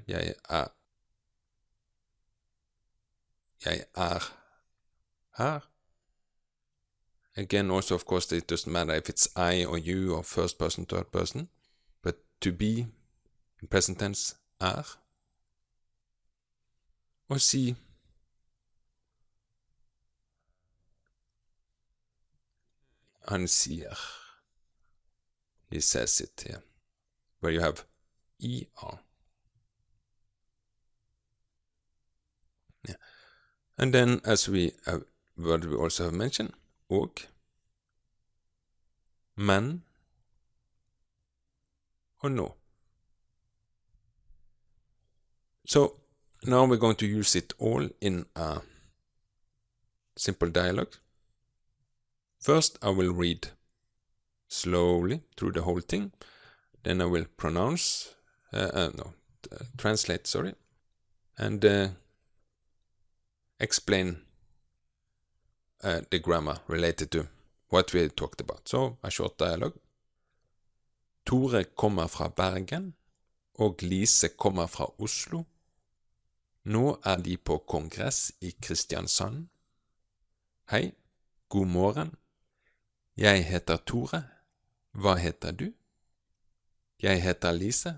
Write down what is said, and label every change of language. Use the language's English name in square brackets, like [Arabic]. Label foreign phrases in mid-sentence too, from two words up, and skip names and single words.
[Norwegian] Jeg er her. [English] Again, also, of course, it doesn't matter if it's I or you or first person, third person, but to be in present tense, er. [Norwegian] Or si han sier. [English] He says it here, where you have ER. Yeah. And then, as we also have mentioned, [Norwegian] og, men, [English] or no. So now we're going to use it all in a simple dialogue. First, I will read slowly through the whole thing. Then I will translate, sorry, and explain the grammar related to what we talked about. So, a short dialogue. [Norwegian] Tore kommer fra Bergen, og Lise kommer fra Oslo. Nå er de på kongress i Kristiansand. Hei, god morgen. Jeg heter Tore. Hva heter du? Jeg heter Lise.